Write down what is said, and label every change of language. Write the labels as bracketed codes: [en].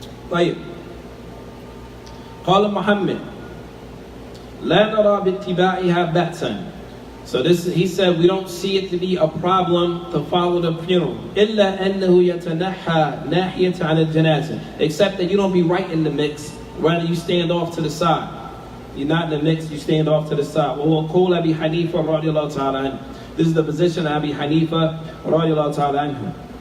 [ar] طيب قال محمد لا نرى باتباعها بأسا. [en] So this, he said, we don't see it to be a problem to follow the funeral. [ar] إلا أنه يتنحى ناحية عن الجنازة, [en] except that you don't be right in the mix, rather you stand off to the side. You're not in the mix, you stand off to the side. [ar] وهو قول أبي حنيفة رضي الله تعالى عنه. [en] This is the position of Abi Hanifa رضي الله تعالى عنه.